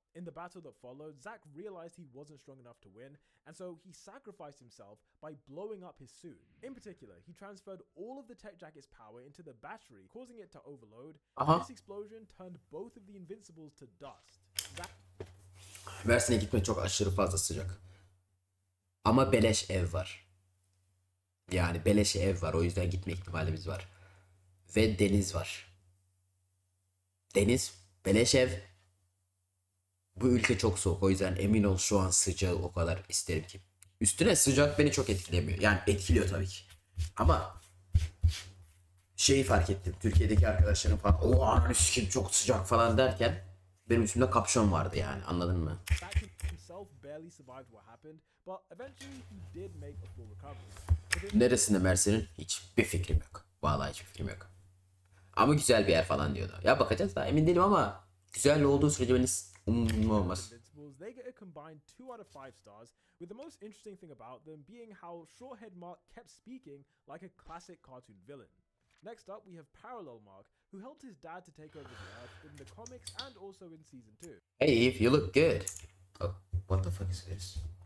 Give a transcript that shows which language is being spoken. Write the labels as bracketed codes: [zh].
[en] In the battle that followed, Zack realized he wasn't strong enough to win, and so he sacrificed himself by blowing up his suit. In particular, he transferred all of the tech jacket's power into the battery, causing it to overload. This explosion turned both of the Invincibles to dust. [tr] Mersin'e gitme çok aşırı fazla sıcak. Ama beleş ev var. Yani beleş ev var. O yüzden gitme ihtimalimiz var. Ve deniz var. Deniz, beleş ev. Bu ülke çok soğuk. O yüzden emin ol şu an sıcağı o kadar isterim ki. Üstüne sıcak beni çok etkilemiyor. Yani etkiliyor tabii ki. Ama şeyi fark ettim. Türkiye'deki arkadaşlarım falan o ananı sikeyim çok sıcak falan derken benim üstümde kapşon vardı yani. Anladın mı? [en] Zack himself barely survived what happened, but eventually he did make a full recovery. [tr] Neresinde Mersin'in? Hiçbir fikrim yok. Vallahi hiçbir fikrim yok. Ama güzel bir yer falan diyordu. Ya bakacağız da emin değilim ama güzel olduğu sürece beni umurumda olmaz. [en] Invincibles, they get a combined 2 out of 5 stars, with the most interesting thing about them being how Shorthead Mark kept speaking like a classic cartoon villain. Next up, we have Parallel Mark, who helped his dad to take over the Earth in the comics and also in Season 2. Hey Eve, you look good. Oh, what the fuck is this?